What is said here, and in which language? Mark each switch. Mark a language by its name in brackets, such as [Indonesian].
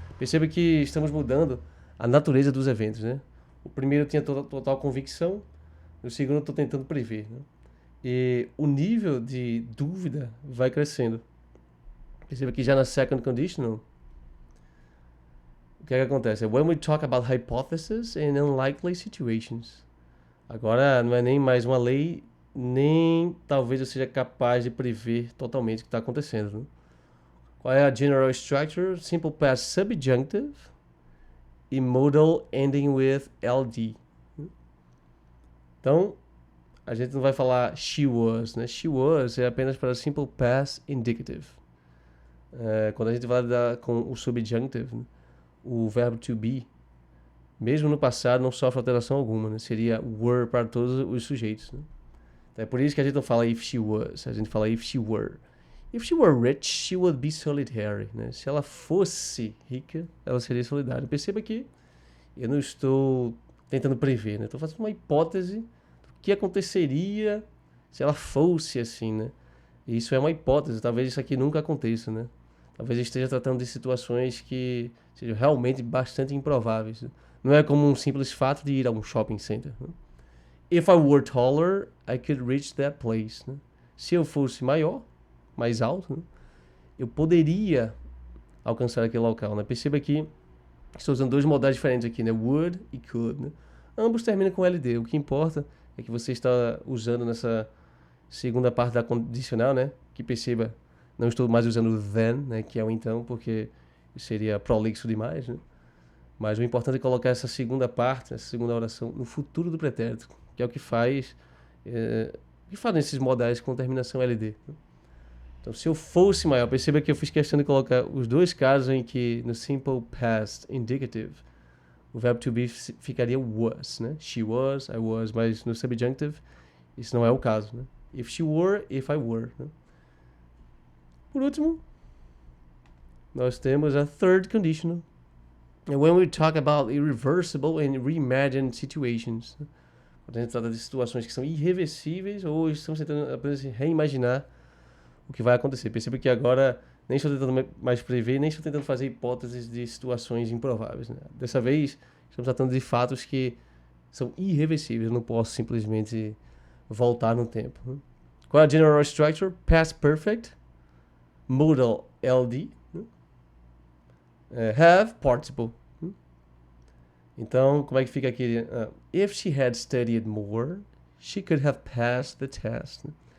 [Portuguese] Perceba que estamos mudando a natureza dos eventos, né? O primeiro eu tinha total convicção, o segundo eu estou tentando prever, né? E o nível de dúvida vai crescendo. Perceba que já na second conditional, o que é que acontece? [English] When we talk about hypotheses and unlikely situations. [Portuguese] Agora não é nem mais uma lei, nem talvez eu seja capaz de prever totalmente o que está acontecendo, né? Qual é a general structure? [English] Simple past subjunctive e modal ending with LD. [Portuguese] Então, a gente não vai falar she was, né? [English] She was [Portuguese] é apenas para [English] simple past indicative. [Portuguese] Quando a gente vai lidar com o subjunctive, né, o verbo to be, mesmo no passado, não sofre alteração alguma, né? Seria were para todos os sujeitos, né? Então, é por isso que a gente não fala [English] if she was, [Portuguese] a gente fala [English] if she were. If she were rich, she would be solitary, né? [Portuguese] Se ela fosse rica, ela seria solidária. Perceba que eu não estou tentando prever, né? Estou fazendo uma hipótese do que aconteceria se ela fosse assim, né? E isso é uma hipótese, talvez isso aqui nunca aconteça, né? Talvez eu esteja tratando de situações que sejam realmente bastante improváveis, né? Não é como um simples fato de ir a um shopping center, né? [English] If I were taller, I could reach that place, né? [Portuguese] Se eu fosse maior, mais alto, né, eu poderia alcançar aquele local, né? Perceba que estou usando dois modais diferentes aqui, né? Would e could, né? Ambos terminam com LD. O que importa é que você está usando nessa segunda parte da condicional, né? Que perceba, não estou mais usando o then, né? Que é o então, porque seria prolixo demais, né? Mas o importante é colocar essa segunda parte, essa segunda oração, no futuro do pretérito, que é o que faz, que fazem esses modais com terminação LD, né? Então, se eu fosse maior, perceba que eu fiz questão de colocar os dois casos em que no simple past indicative o verbo to be ficaria was, né? [English] She was, I was, [Portuguese] mas no subjunctive isso não é o caso, né? [English] If she were, if I were, né? [Portuguese] Por último, nós temos a [English] third conditional. And when we talk about irreversible and reimagined situations, né? [Portuguese] Quando a gente trata de situações que são irreversíveis ou estamos tentando apenas reimaginar o que vai acontecer. Perceba que agora nem estou tentando mais prever, nem estou tentando fazer hipóteses de situações improváveis, né? Dessa vez, estamos tratando de fatos que são irreversíveis. Eu não posso simplesmente voltar no tempo, né? Qual é a [English] general structure? Past perfect, modal LD, né? Have participle, [Portuguese] né? Então, como é que fica aqui? [English] If she had studied more, she could have passed the test, né?